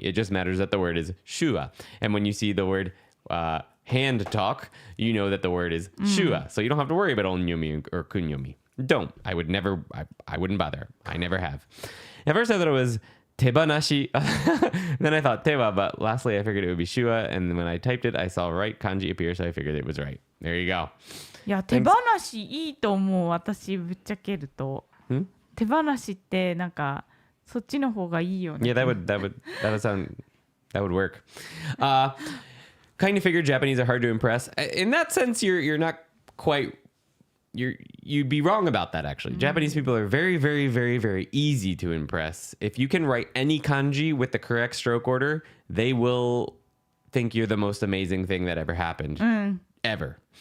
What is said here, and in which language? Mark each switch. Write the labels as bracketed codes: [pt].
[en] It just matters that the word is shua. And when you see the word hand talk, you know that the word is shua. So you don't have to worry about onyomi or kunyomi. Don't. I would never, I wouldn't bother. I never have. At first I thought it was tebanashi. Then I thought tewa, but lastly I figured it would be shua. And when I typed it, I saw right kanji appear, so I figured it was right. There you go. [ja] いや手放しいいと思う。私ぶっちゃけると手放しってなんかそっちの方がいいよね。 [en] Yeah, that would work. Kind of figured Japanese are hard to impress. In that sense, you're not quite. You'd be wrong about that, actually. Japanese people are very, very, very, very easy to impress. If you can write any kanji with the correct stroke order, they will think you're the most amazing thing that ever happened. Ever.